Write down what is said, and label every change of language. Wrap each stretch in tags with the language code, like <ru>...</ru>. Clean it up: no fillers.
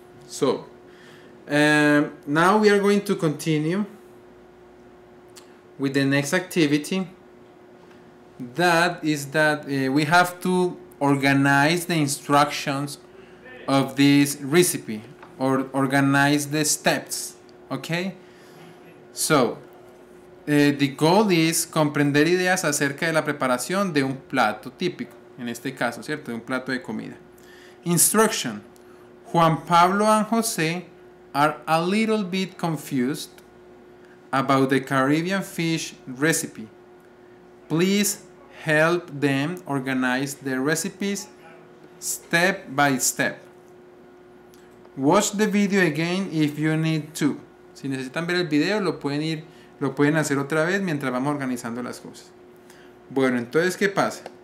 <en>So, now we are going to continue with the next activity. That is that we have to organize the instructions of this recipe or organize the steps, okay? So, the goal is</en> <es>comprender ideas acerca de la preparación de un plato típico, en este caso, ¿cierto? De un plato de comida. Instruction.</es> <en>Juan Pablo and Jose are a little bit confused about the Caribbean fish recipe. Please help them organize the recipes step by step. Watch the video again if you need to.</en> <es>Si necesitan ver el video, lo pueden hacer otra vez mientras vamos organizando las cosas. Bueno, entonces, ¿qué pasa?</es>